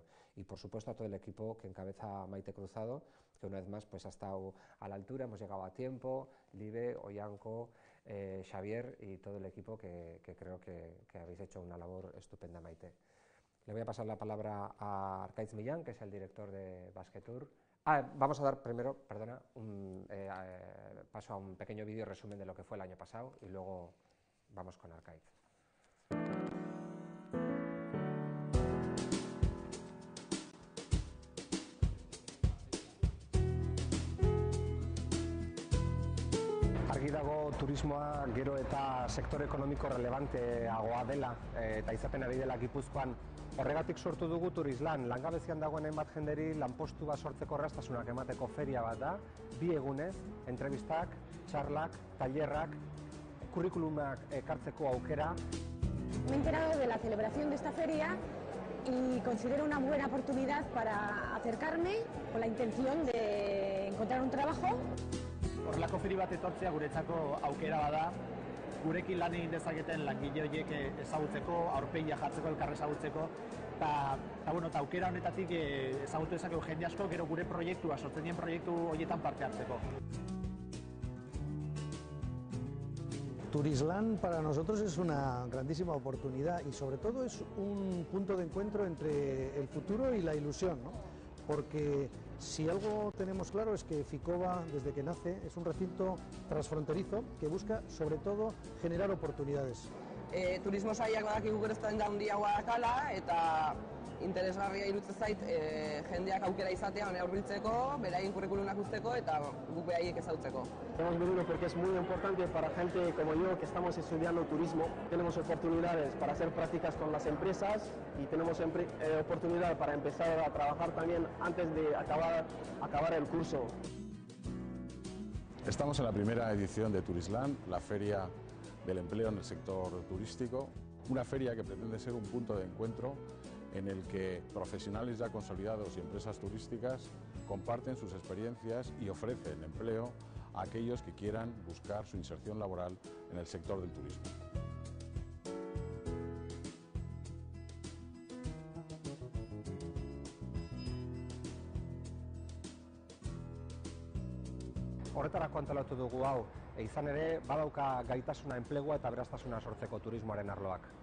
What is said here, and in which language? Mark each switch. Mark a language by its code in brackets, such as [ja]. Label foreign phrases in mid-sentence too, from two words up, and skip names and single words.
[es] Y por supuesto a todo el equipo que encabeza Maite Cruzado, que una vez más pues ha estado a la altura, hemos llegado a tiempo, Libe, Oyanco, Xavier y todo el equipo que creo que habéis hecho una labor estupenda, Maite. Le voy a pasar la palabra a Arkaitz Millán, que es el director de Basquetour. Vamos a dar primero, perdona, paso a un pequeño vídeo resumen de lo que fue el año pasado y luego vamos con Arkaitz. [eu] Argi dago turismoa gero eta sektore ekonomiko relevanteagoa dela eta izaten ari dela Gipuzkoan. Horregatik sortu dugu Turisland, langabezian dagoen hainbat jenderi lanpostu bat sortzeko erraztasunak emateko feria bat da, 2 egunez, entrevistak, txarlak, tailerrak, kurrikulumak ekartzeko aukera. [es] Me he enterado de la celebración de esta feria y considero una buena oportunidad para acercarme con la intención de encontrar un trabajo. [eu] Horrelako feri bat etortzea guretzako aukera bada, gurekin lan egin dezaketen langile horiek ezagutzeko, aurpegia jartzeko, elkar ezagutzeko, eta aukera honetatik ezagutu dezakegu jende asko, gero gure proiektua, sortzen dien proiektu horietan parte hartzeko. [es] Turisland para nosotros es una grandísima oportunidad y sobre todo es un punto de encuentro entre el futuro y la ilusión, ¿no? Porque si algo tenemos claro es que Ficoba, desde que nace, es un recinto transfronterizo que busca sobre todo generar oportunidades. [eu] Turismo sailak badakigu gero ezta handiagoa dakala eta interesgarria iruditzen zait jendeak aukera izatea hona hurbiltzeko, beraien kurrikulumak usteko eta guk beraiek ezagutzeko. [es] Hemos venido porque es muy importante para gente como yo que estamos estudiando turismo. Tenemos oportunidades para hacer prácticas con las empresas y tenemos oportunidad para empezar a trabajar también antes de acabar el curso. Estamos en la primera edición de Turisland, la feria del empleo en el sector turístico, una feria que pretende ser un punto de encuentro en el que profesionales ya consolidados y empresas turísticas comparten sus experiencias y ofrecen empleo a aquellos que quieran buscar su inserción laboral en el sector del turismo. [eu] Horretarako antolatu dugu hau, izan ere badauka gaitasuna enplegua eta aberastasuna sortzeko turismoaren arloak.